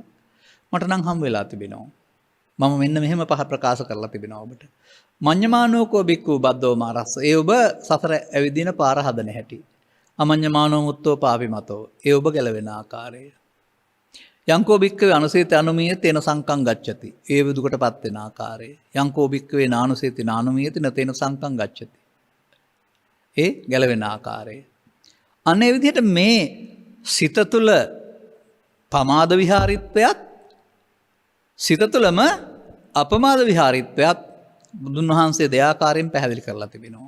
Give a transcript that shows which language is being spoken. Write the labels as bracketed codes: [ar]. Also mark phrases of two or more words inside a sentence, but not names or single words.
[si] මට නම් හම් වෙලා තිබෙනවා. මම මෙන්න මෙහෙම පහ ප්‍රකාශ කරලා තිබෙනවා ඔබට. [pi] මඤ්ඤමානෝකෝ බික්ඛු බද්දෝ මාරස්ස. [si] ඒ ඔබ සතර ඇවිදින පාර හදන හැටි. [pi] අමඤ්ඤමානෝ මුත්තෝ පාපිමතෝ. [si] ඒ ඔබ ගැලවෙන ආකාරය. [pi] යංකෝ බික්ඛවේ අනුසේති අනුමීය තේන සංකං ගච්ඡති. [si] ඒ විදුකටපත් වෙන ආකාරය. [pi] යංකෝ බික්ඛවේ නානුසේති නානුමීයති නතේන සංකං ගච්ඡති. [si] ඒ ගැලවෙන ආකාරය. අනේ විදිහට මේ සිත තුළ පමාද විහාරීත්වයත් සිත තුළම අපමාද විහාරීත්වයත් බුදුන් වහන්සේ දෙආකාරයෙන් පැහැදිලි කරලා තිබෙනවා.